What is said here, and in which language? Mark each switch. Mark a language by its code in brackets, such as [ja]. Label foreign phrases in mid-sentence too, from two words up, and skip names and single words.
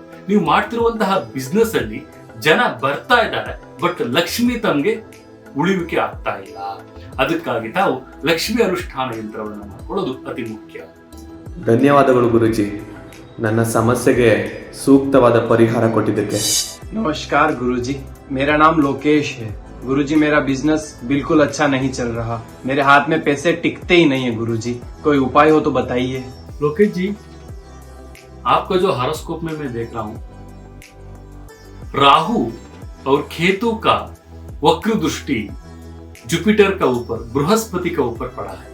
[kn] ನೀವು ಮಾಡ್ತಿರುವಂತಹ ಬಿಸ್ನೆಸ್ ಅಲ್ಲಿ ಜನ ಬರ್ತಾ ಇದ್ದಾರೆ, ಬಟ್ ಲಕ್ಷ್ಮಿ ತಮಗೆ ಉಳಿವಿಕೆ ಆಗ್ತಾ ಇಲ್ಲ. ಅದಕ್ಕಾಗಿ ತಾವು ಲಕ್ಷ್ಮಿ ಅನುಷ್ಠಾನ ಯಂತ್ರವನ್ನು ಮಾಡ್ಕೊಳ್ಳೋದು ಅತಿ ಮುಖ್ಯ. ಧನ್ಯವಾದಗಳು ಗುರುಜಿ, ನನ್ನ ಸಮಸ್ಯೆಗೆ ಸೂಕ್ತವಾದ ಪರಿಹಾರ ಕೊಟ್ಟಿದ್ದಕ್ಕೆ. [hi] नमस्कार गुरुजी, मेरा नाम लोकेश है. गुरुजी, मेरा बिजनेस बिल्कुल अच्छा नहीं चल रहा. मेरे हाथ में पैसे टिकते ही नहीं है गुरुजी, कोई उपाय हो तो बताइए. लोकेश जी, आपका जो हॉरोस्कोप में मैं देख रहा हूं, राहु और केतु का वक्र दृष्टि जुपिटर का ऊपर, बृहस्पति का ऊपर पड़ा है.